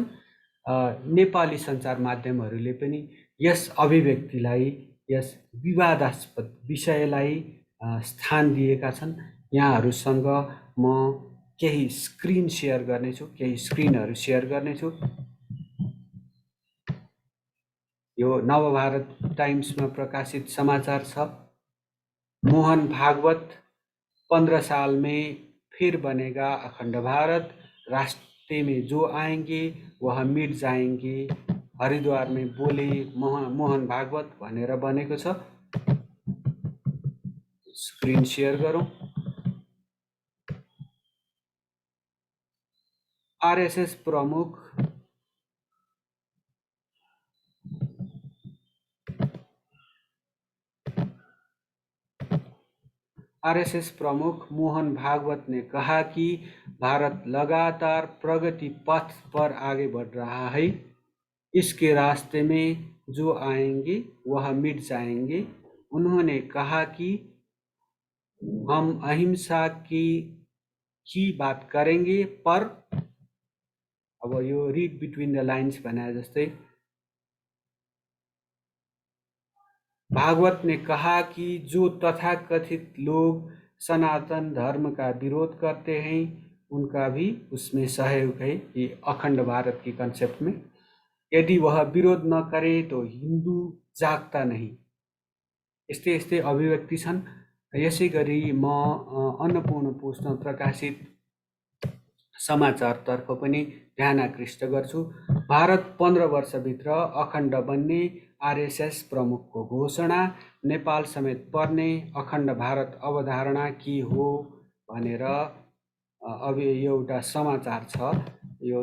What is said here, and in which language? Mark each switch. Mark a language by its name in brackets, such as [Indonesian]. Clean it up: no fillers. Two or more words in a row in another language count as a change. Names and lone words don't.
[Nepali] नेपाली सञ्चार माध्यमहरूले पनि यस अभिव्यक्तिलाई, यस विवादास्पद विषयलाई स्थान दिएका छन्। यहाँहरूसँग म केही [English] screen share [Nepali] गर्नेछु, केही [English] screenहरू share [Nepali] गर्नेछु। यो नवभारत टाइम्समा प्रकाशित समाचार छ। [Hindi] मोहन भागवत 15 साल में फिर बनेगा अखंड भारत, रास्ते में जो आएंगे वह मिट जाएंगे, हरिद्वार में बोले मोहन भागवत [Nepali] भनेर बनेको छ। [English] screen share [Nepali] गरौँ। [Hindi] आरएसएस प्रमुख मोहन भागवत ने कहा कि भारत लगातार प्रगति पथ पर आगे बढ़ रहा है। इसके रास्ते में जो आएंगे वह मिट जाएंगे। उन्होंने कहा कि हम अहिंसा की बात करेंगे, पर [Nepali] अब यो [English] read between the lines [Nepali] भने जस्तै [Hindi] भागवत ने कहा कि जो तथाकथित लोग सनातन धर्म का विरोध करते हैं, उनका भी उसमें सहयोग है। ये अखंड भारत की कंसेप्ट में यदि वह विरोध न करे तो हिंदू जागता नहीं। [Nepali] यस्तै यस्तै अभिव्यक्ति छन्। यसै गरी म अन्नपूर्ण पोस्टमा प्रकाशित समाचारतर्फ पनि ध्यान आकृष्ट गर्छु। भारत 15 वर्षभित्र अखण्ड बन्ने आरएसएस प्रमुखको घोषणा, नेपाल समेत पर्ने अखण्ड भारत अवधारणा के हो भनेर अब एउटा समाचार छ।